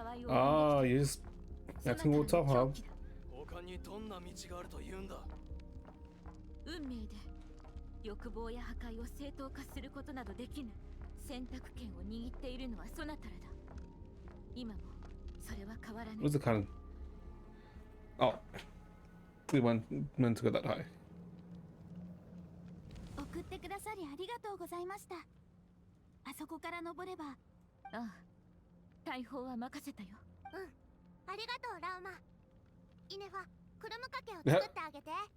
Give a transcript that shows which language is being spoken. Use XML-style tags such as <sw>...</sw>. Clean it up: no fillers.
<en>Ah, you're just acting all tough, huh?</en> <ja>他にどんな道があると言うんだ。運命で欲望や破壊を正当化することなどできぬ選択権を握っているのはそなたらだ。今もそれは変わらない。</ja> <en>What's the cannon? Oh, we weren't meant to go that high.</en> <ja>送ってくださりありがとうございました。あそこから登れば。ああ、大砲は任せたよ。うん、ありがとうラウマ。イネファ、クルムかけを作ってあげて。</ja>